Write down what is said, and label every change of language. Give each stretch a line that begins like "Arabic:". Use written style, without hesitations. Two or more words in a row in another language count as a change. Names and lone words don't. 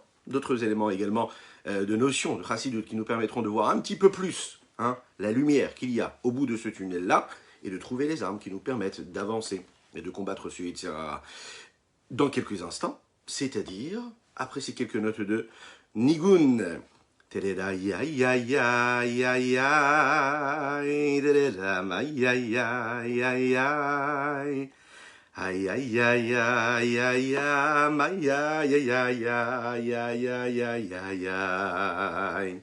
French: D'autres éléments également de notions de chassidut qui nous permettront de voir un petit peu plus la lumière qu'il y a au bout de ce tunnel-là et de trouver les armes qui nous permettent d'avancer et de combattre ce
Hebrew: Yetzer Hara
French: dans quelques instants, c'est-à-dire après ces quelques notes de Nigun. Ay ay ay ay ay ay ay ay ay ay ay ay ay ay ay.